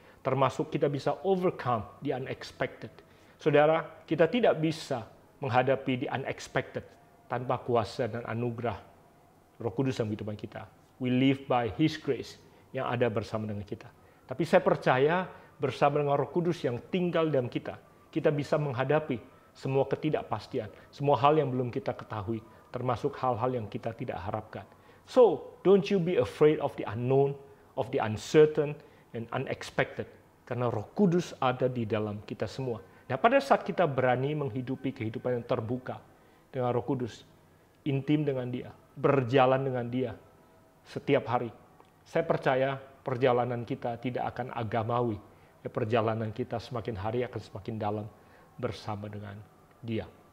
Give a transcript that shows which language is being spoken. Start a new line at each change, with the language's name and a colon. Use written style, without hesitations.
Indonesian: Termasuk kita bisa
English: overcome the unexpected.
Indonesian: Saudara, kita tidak bisa menghadapi
English: the unexpected
Indonesian: tanpa kuasa dan anugerah Roh Kudus dalam kehidupan kita.
English: We live by His grace
Indonesian: yang ada bersama dengan kita. Tapi saya percaya bersama dengan Roh Kudus yang tinggal dalam kita, kita bisa menghadapi semua ketidakpastian, semua hal yang belum kita ketahui, termasuk hal-hal yang kita tidak harapkan.
English: So, don't you be afraid of the unknown, of the uncertain, and unexpected.
Indonesian: Karena Roh Kudus ada di dalam kita semua. Nah, pada saat kita berani menghidupi kehidupan yang terbuka dengan Roh Kudus, intim dengan Dia, berjalan dengan Dia setiap hari, saya percaya perjalanan kita tidak akan agamawi. Perjalanan kita semakin hari akan semakin dalam bersama dengan Dia.